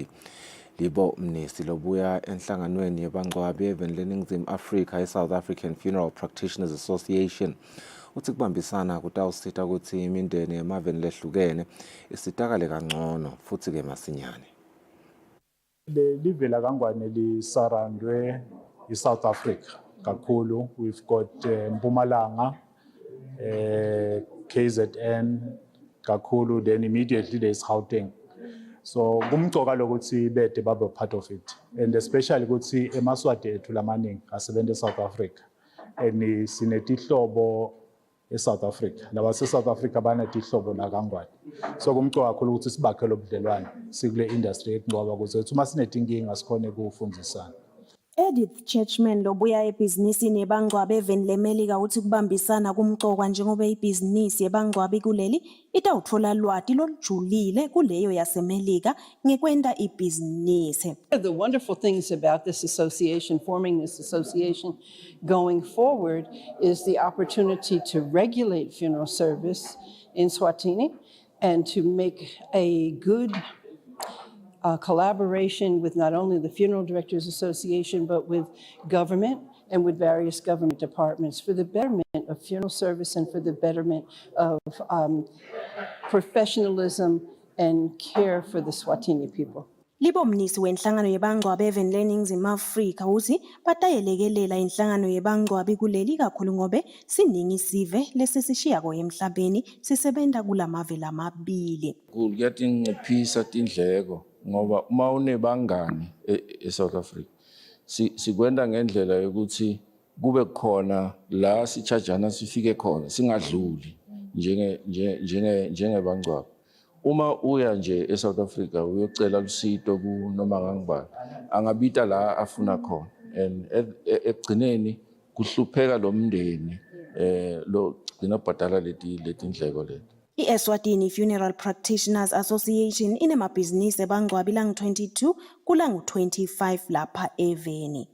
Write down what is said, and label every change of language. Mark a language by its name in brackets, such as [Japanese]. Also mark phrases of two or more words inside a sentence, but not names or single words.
[Swati] Libo mnisi lobuya enhlanganweni yebangcwabi eveni leNingizimu Afrika iSouth African Funeral Practitioners Association uthi kubambisana kutawusita ukuthi imindeni yemaveni lehlukene isitakale kangcono futhi ke masinyane. Livela kangwane lisarandwe iSouth Africa kakhulu. [English] We've got Mpumalanga, KZN, kakhulu, then immediately there's Gauteng. [Swati] So kumcoka lokuthi bede babe [English] part of it, and especially [Swati] ukuthi eMaswati ethu lamaningi asebenza eSouth Africa and sinetihlobo eSouth Africa, labase South Africa banetihlobo la kangwane. So kumcoka kakhulu ukuthi sibakhele ubudlelwane sikule industry ekungcoba ukuze uma sinetinkinga sikhone ukufundzisana. Edith Churchman lobuya ebhizinisini yebangcwabe eveni leMelika uthi kubambisana kumcokwa njengoba ibhizinisi yebangcwabe kuleli itawuthola lwati lolujulile kuleyo yaseMelika ngekwenta ibhizinisi. [English] The wonderful things about this association, forming this association going forward, is the opportunity to regulate funeral service in Eswatini and to make a good collaboration with not only the Funeral Directors Association, but with government and with various government departments for the betterment of funeral service and for the betterment of professionalism and care for the Eswatini people. [Swati] Libomnisi wenhlangano yebangcwabe eveni leNingizimu Afrika uthi batayelekelela inhlangano yebangcwabe kuleli kakhulu ngobe siningi isive lesisishiyako emhlabeni sisebenta kulamave lamabili. Kuyanciphisa tindleko ngoba uma unebangani eSouth Africa sikwenda ngendlela yokuthi kube khona la sichargeana sifike khona singadluli njengebangcwabe. Uma uya nje eSouth Africa uyocela lusito ku noma ngangibani angabita la afuna khona, and ekugcineni kuhlupheka lo mndeni lo gcina bhadala letindleko leti. I-Eswatini Funeral Practitioners Association inemabhizinisi ebangcwabi langu-22 kulangu-25 lapha eveni.